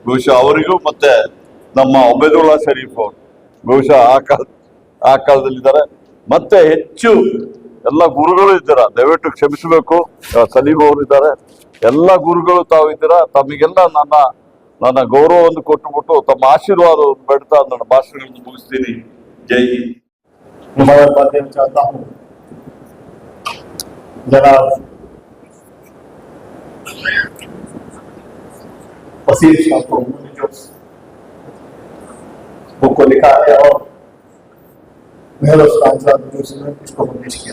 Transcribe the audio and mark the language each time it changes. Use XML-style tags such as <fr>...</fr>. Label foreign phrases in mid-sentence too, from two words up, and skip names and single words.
<kn>ಬಹುಶಃ ಅವರಿಗೂ ಮತ್ತೆ ನಮ್ಮ ಒಬೇದುಲ್ಲಾ ಶರೀಫ್ ಅವರು ಬಹುಶಃ ಆ ಕಾಲದಲ್ಲಿದ್ದಾರೆ. ಮತ್ತೆ ಹೆಚ್ಚು ಎಲ್ಲ ಗುರುಗಳು ಇದ್ದೀರಾ, ದಯವಿಟ್ಟು ಕ್ಷಮಿಸಬೇಕು. ಸಲೀಂ ಅವರು ಇದ್ದಾರೆ, ಎಲ್ಲ ಗುರುಗಳು ತಾವು ಇದ್ದೀರಾ. ತಮಗೆಲ್ಲ ನನ್ನ ಗೌರವವನ್ನು ಕೊಟ್ಟುಬಿಟ್ಟು ತಮ್ಮ ಆಶೀರ್ವಾದವನ್ನು ಬೇಡ್ತಾ ನನ್ನ ಭಾಷಣಗಳನ್ನು ಮುಗಿಸ್ತೀನಿ.</kn> <hi>जय हिंद. मुबारकबाद देना चाहता हूँ जनाब वसीम साहब को, उन्होंने जो बुक को लिखा है और मेहर उस्ताद साहब जो इसको पब्लिश किया।</hi>